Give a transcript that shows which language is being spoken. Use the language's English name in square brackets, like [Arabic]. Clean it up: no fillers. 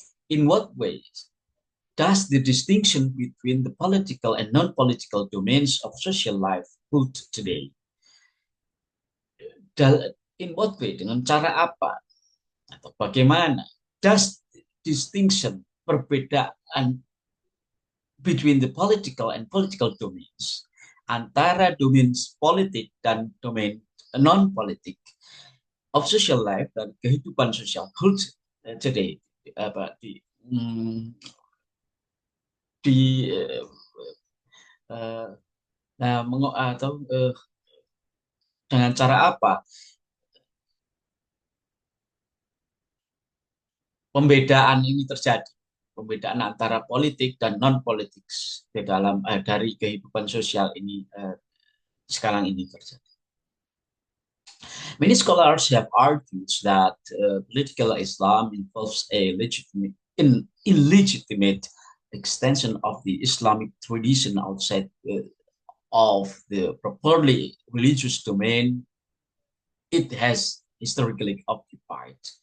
[English] In what ways does the distinction between the political and non-political domains of social life hold today? In what way, [Indonesian] dengan cara apa atau bagaimana [English] does distinction, [Indonesian] perbedaan [English] between the political and political domains, [Indonesian] antara domain politik dan domain non-politik [English] of social life [Indonesian] dan kehidupan sosial [English] hold today [Indonesian] dengan cara apa pembedaan ini terjadi, pembedaan antara politik dan non politik di dalam dari kehidupan sosial ini sekarang ini terjadi. [English] Many scholars have argued that political Islam involves a illegitimate extension of the Islamic tradition outside of the properly religious domain it has historically occupied.